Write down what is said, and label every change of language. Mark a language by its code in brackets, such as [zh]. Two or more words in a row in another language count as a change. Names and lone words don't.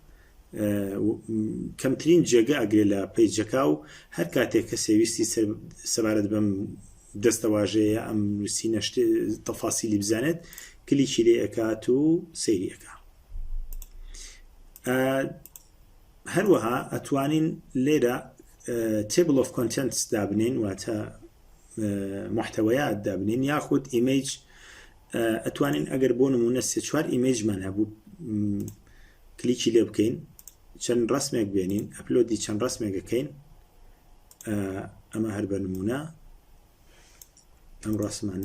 [ckb] کەمترین جێگە ئەگرێت لە پەیجەکە و هەر کاتێک کە سێویستی سەبارەت بەم دەستەواژەیە ئەم نووسینە تەفاسیلی بزانێت کلیکی لێ ئەکات و سەیریەکە. هەروەها ئەتوانین لێرە [en] table of contents [ckb] دابنین واتە محتەوەیات دابنین یاخود ئیمەیج ئەتوانین ئەگەر بۆ نمونە سێ چوار ئیمەیجمان هەبوو کلیکی لێ بکەین چەند ڕسمێک بێنین ئەپلۆدی چەند ڕسمێکەکەین ئەمە هەر بە نمونە ئەم ڕسمانە